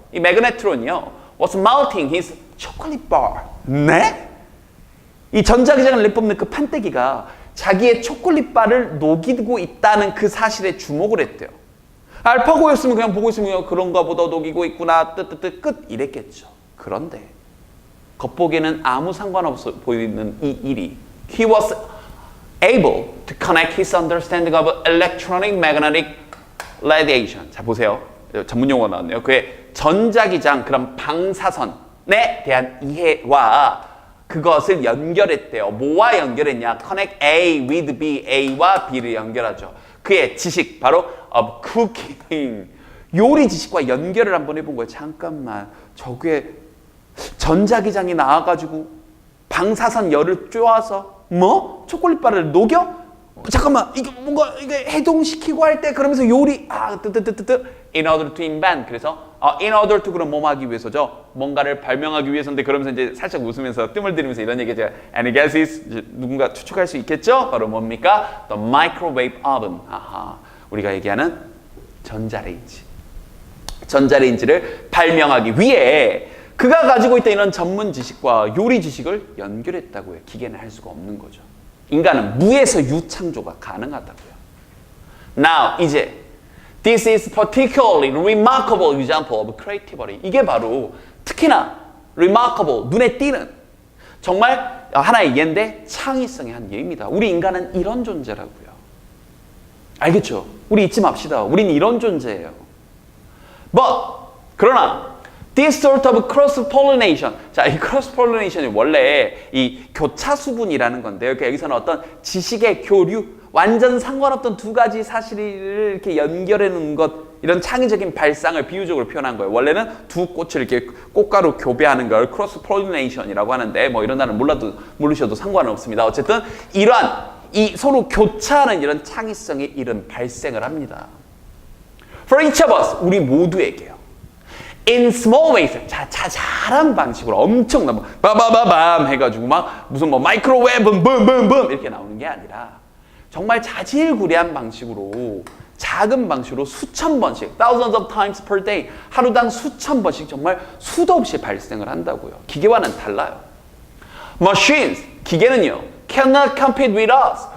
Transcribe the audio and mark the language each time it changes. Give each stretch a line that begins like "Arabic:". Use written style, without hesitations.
English: 이 magnetron이요 was melting his chocolate bar.
Korean: 네? 이 전자기장을 내뿜는 그 판때기가 자기의 초콜릿바를 녹이고 있다는 그 사실에 주목을 했대요. 알파고였으면 그냥 보고 있으면 그런가 보다 녹이고 있구나 뜨뜨뜨 끝 이랬겠죠. 그런데 겉보기에는 아무 상관없어 보이는 이 일이
English: he was able to connect his understanding of electronic magnetic radiation.
Korean: 자 보세요. 전문 용어가 나왔네요. 그의 전자기장 그런 방사선에 대한 이해와 그것을 연결했대요. 뭐와 연결했냐?
English: Connect A with B,
Korean: A와 B를 연결하죠. 그의 지식, 바로 cooking, 요리 지식과 연결을 한번 해본 거예요. 잠깐만, 저게 전자기장이 나와가지고 방사선 열을 쬐어서 뭐? 초콜릿바를 녹여? 잠깐만, 이게 뭔가 이게 해동시키고 할 때 그러면서 요리
English: in order to invent.
Korean: 그래서
English: in order to
Korean: 그럼 뭐 하기 위해서죠? 뭔가를 발명하기 위해서인데 그러면서 이제 살짝 웃으면서 뜸을 들이면서 이런 얘기 제가
English: any guesses?
Korean: 누군가 추측할 수 있겠죠? 바로 뭡니까?
English: The microwave oven.
Korean: 우리가 얘기하는 전자레인지. 전자레인지를 발명하기 위해 그가 가지고 있던 이런 전문 지식과 요리 지식을 연결했다고요. 기계는 할 수가 없는 거죠. 인간은 무에서 유창조가 가능하다고요.
English: Now,
Korean: 이제
English: this is particularly remarkable example of creativity.
Korean: 이게 바로 특히나 remarkable, 눈에 띄는 정말 하나의 예인데 창의성의 한 예입니다. 우리 인간은 이런 존재라고요. 알겠죠? 우리 잊지 맙시다. 우린 이런 존재예요.
English: But,
Korean: 그러나
English: this sort of cross-pollination.
Korean: 자, 이 cross-pollination이 원래 이 교차수분이라는 건데요. 그러니까 여기서는 어떤 지식의 교류, 완전 상관없던 두 가지 사실을 이렇게 연결해 놓은 것, 이런 창의적인 발상을 비유적으로 표현한 거예요. 원래는 두 꽃을 이렇게 꽃가루 교배하는 걸 cross-pollination이라고 하는데, 뭐 이런 단어를 모르셔도 상관은 없습니다. 어쨌든 이러한 이 서로 교차하는 이런 창의성이 이런 발생을 합니다.
English: For each of us,
Korean: 우리 모두에게요.
English: In small ways,
Korean: 자잘한 방식으로 엄청난 빠바바밤 해가지고 막 무슨 뭐 마이크로웨이브 붐붐붐 이렇게 나오는 게 아니라 정말 자질구레한 방식으로 작은 방식으로 수천 번씩
English: thousands of times per day
Korean: 하루당 수천 번씩 정말 수도 없이 발생을 한다고요. 기계와는 달라요.
English: Machines,
Korean: 기계는요
English: cannot compete with us.